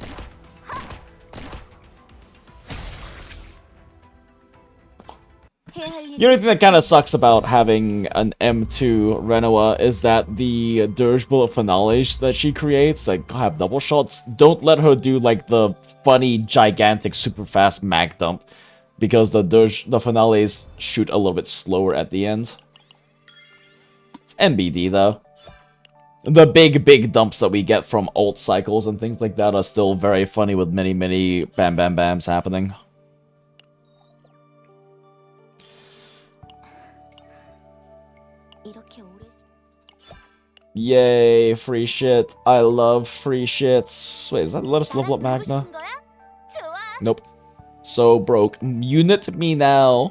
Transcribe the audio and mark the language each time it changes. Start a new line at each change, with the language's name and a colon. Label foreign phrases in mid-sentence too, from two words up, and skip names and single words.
English: The only thing that kind of sucks about having an M2 Renoa is that the Dirge Bullet finales that she creates, like, have double shots, don't let her do, like, the funny, gigantic, super fast mag dump, because the finales shoot a little bit slower at the end. It's NBD, though. The big dumps that we get from ult cycles and things like that are still very funny with many bam bam bams happening. Yay, free shit. I love free shits. Wait, does that let us level up Magna? Nope. So broke. Unit me now.